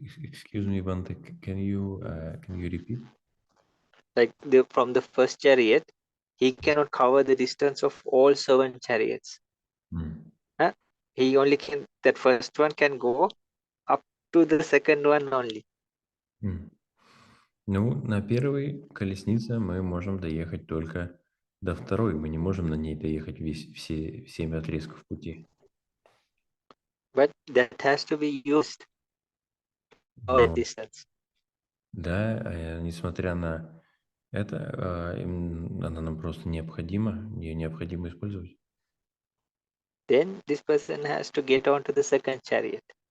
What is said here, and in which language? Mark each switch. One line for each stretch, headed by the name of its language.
English: excuse me, Bante, can you repeat? Like from the first chariot, he cannot cover the distance of all 7 chariots. Huh? He only can, that first one can go up to the second one only.
Russian: Ну, на первой колеснице мы можем доехать только до второй. Мы не можем на ней доехать все 7 отрезков пути.
English: But that has to be used for
Russian: Но,
English: distance.
Russian: да, несмотря на это, она нам просто необходима, ее необходимо использовать.
English: Then this person has to get onto the second chariot.